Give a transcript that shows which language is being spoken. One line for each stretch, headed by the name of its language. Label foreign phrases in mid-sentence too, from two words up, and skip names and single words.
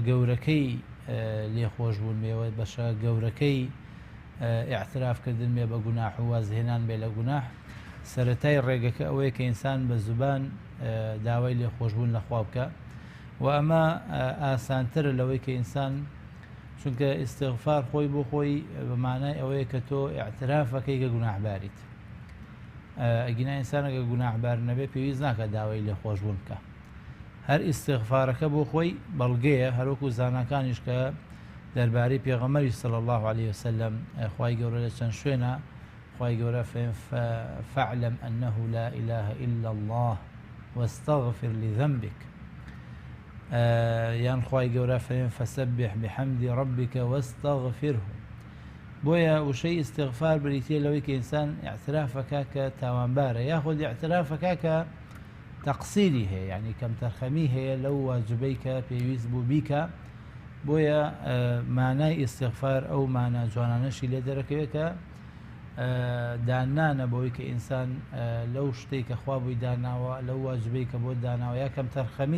Central Kurdish: گەورەکەی لێخۆشبوون بێەوە، بەشە گەورەکەی ئیعترافکردن بێ بە گوناح و وازهێنان بێ لە گوناح، سەرەتای ڕێگەکە ئەوەیە کە ئینسان بە زوبان داوای لێخۆشبوون لە خوا بکە، و ئەمە ئاسانترە لەوەی کە ئینسان، چونکە ئیستیغفار خۆی بۆ خۆی بەمانای ئەوەیە کە تۆ ئیعترافەکەی کە گوناحباریت. ئەگینا ئینسانەکە گوناحبار نەبێ پێویست ناکە داوای لێخۆشبوون بکە. هەر ئیستیغفارەکە بۆ خۆی بەڵگەیە، هەروەکو زانەکانیش کە دەربارەی پێغەمبەری
Arabic: صلی الله عليه وسلم
Central Kurdish: خوای گەورە لە چەند شوێنە خوای گەورە
Arabic: فاعلم أنه لا إله إلا الله واستغفر لذنبك،
Central Kurdish: یان خوای گەورە
Arabic: فسبح بحمد ربك واستغفره.
Central Kurdish: بۆیە وشەی ئیستیغفار بریتە لەوەی کە ئینسان ئیعترافەکە کە تاوانبارە، یاخود ئیعترافەکە کە تەقسیری هەیە، یعنی کەم تەرخەمی هەیە لەو واجبەی کە پێویست بوو بیکە. بۆیە مانای ئیستیغفار ئەو مانە جوانانەشی لێ دەرەکەوێت کە دانانە بۆی کە ئینسان لەو شتێک کە خوا بووی داناوە، لەو واجبەی کە بۆ داناوە، یا کەم تەرخەمیت